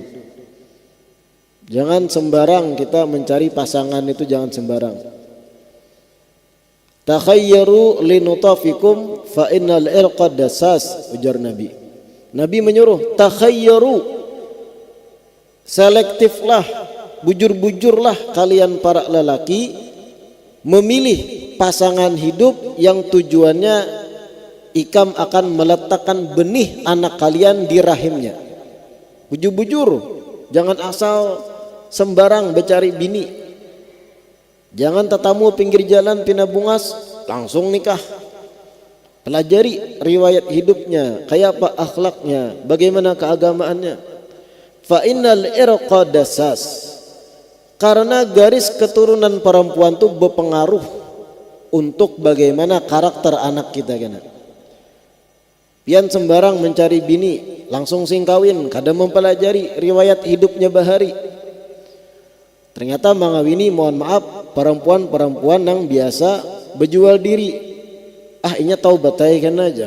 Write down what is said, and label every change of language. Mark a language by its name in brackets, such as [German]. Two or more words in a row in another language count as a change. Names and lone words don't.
[Indonesian] Jangan sembarang kita mencari pasangan itu, jangan sembarang. [Arabic] Takhayyaru linutafikum fa innal irqa dasas, ujar Nabi. [Indonesian] Nabi menyuruh takhayyaru, selektiflah bujur-bujurlah kalian para lelaki memilih pasangan hidup yang tujuannya ikam akan meletakkan benih anak kalian di rahimnya. Bujur-bujur, jangan asal sembarang bercari bini. Jangan tetamu pinggir jalan pina bungas langsung nikah. Pelajari riwayat hidupnya, kayak apa akhlaknya, bagaimana keagamaannya. [Arabic] Fa innal irqa dasas, [Indonesian] karena garis keturunan perempuan itu berpengaruh untuk bagaimana karakter anak kita kan. [Banjar] Pian sembarang mencari bini langsung sing kawin, kada mempelajari riwayat hidupnya bahari. [Indonesian] Ternyata mangawini mohon maaf perempuan-perempuan yang biasa berjual diri. [Banjar] Inya tahu batai kan aja.